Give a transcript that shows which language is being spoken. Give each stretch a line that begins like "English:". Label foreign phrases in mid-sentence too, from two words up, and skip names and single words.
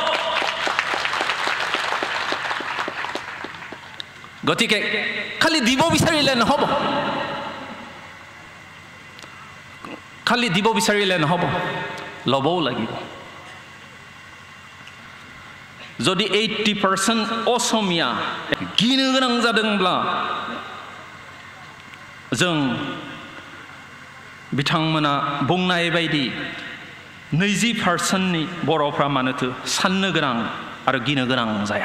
Assamese: গতিকে খালি দিব বিচাৰিলে নহ'ব, খালি দিব বিচাৰিলে নহ'ব, ল'বও লাগিব।
Bodo: যদি 80% असमिया गिनो गोनां जादोंब्ला जों बिथांमोना बुंनाय बायदि 20%नि बर'फ्रा मानोथो साननो गोनां आरो गिनो गोनां जाया।